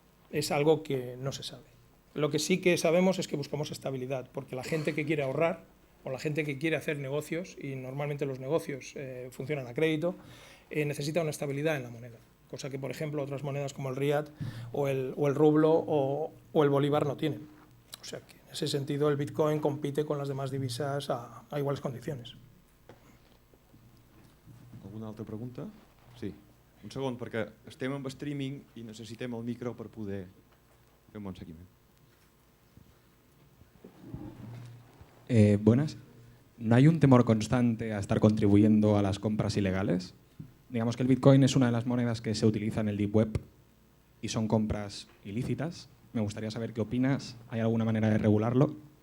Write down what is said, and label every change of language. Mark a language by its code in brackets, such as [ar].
[es] Es algo que no se sabe. Lo que sí que sabemos es que buscamos estabilidad, porque la gente que quiere ahorrar o la gente que quiere hacer negocios, y normalmente los negocios funcionan a crédito, necesita una estabilidad en la moneda, cosa que por ejemplo otras monedas como el riad o el rublo o el bolívar no tienen. O sea que en ese sentido el Bitcoin compite con las demás divisas a iguales condiciones. [ca] Alguna altra pregunta? Sí. Un segon, perquè estem amb streaming i necessitem el micro per poder fer un bon seguiment. [es] Buenas. ¿No hay un temor constante a estar contribuyendo a las compras ilegales? Digamos que el Bitcoin es una de las monedas que se utiliza en el Deep Web y son compras ilícitas. Me gustaría saber qué opinas. ¿Hay alguna manera de regularlo?